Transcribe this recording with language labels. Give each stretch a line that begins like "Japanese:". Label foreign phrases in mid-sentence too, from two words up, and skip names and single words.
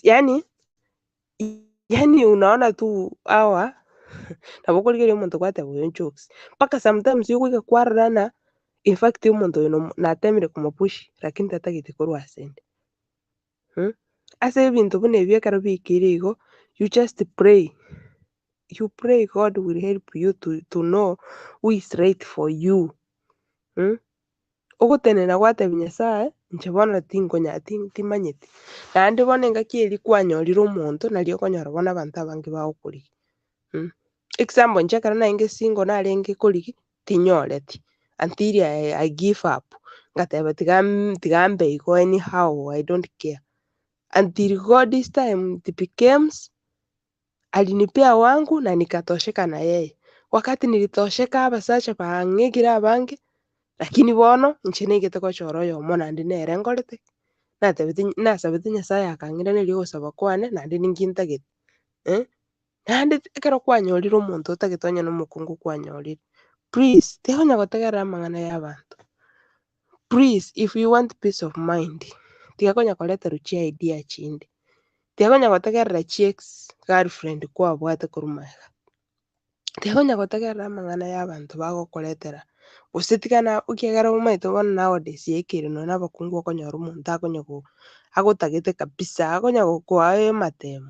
Swahili: Yani unaona tu hawa
Gusii: nabo korigereria omonto gwateba oyo jokes. Mpaka sometimes yogoika kwarorana,
English: in fact
Gusii: omonto oyo natemire komopush lakini tatagete korwa asende. Ase ebinto buna ebio ekero bikire igo,
English: you just pray. You pray God will help you to know who is right for you.
Gusii: Ogotenena gwateba Nyasaye, inche bono timanyete. Naende bono engaki eri kwanyorire omonto, nari okonyora bono abanto abange bagokorigia. Example inche ekero naenge single narenge korigi, tinyoreti
English: until I give up.
Gusii: Ngateba tigambe igo
English: anyhow, I don't care. Until God this time it becomes
Swahili: alinipea wangu na nikatosheka na yeye. Wakati nilitosheka
Gusii: abasacha bang'egire abange, lakini bono inche naigete gochora oyomo naende nere ngorete. Nasabete Nyasaye akang'iraneria ogosaba kwane naende ningintagete. Naende ekero kwanyorire omonto otagete onye na omokungu kwanyorire, please tigonya gotegerera amang'ana ya abanto.
English: Please, if you want peace of mind,
Gusii: tiga konya koreterwa chia idea chinde. Tiga konya gotegerera chia ex girlfriend kwabwate korwa maega. Tiga konya gotegerera amang'ana ya abanto bagokoretera. Gose tigana okiagera omaete bono nowadays yaikire nonye abakungu okonyora omonto agotagete kabisa, akonya gokoa amatemo.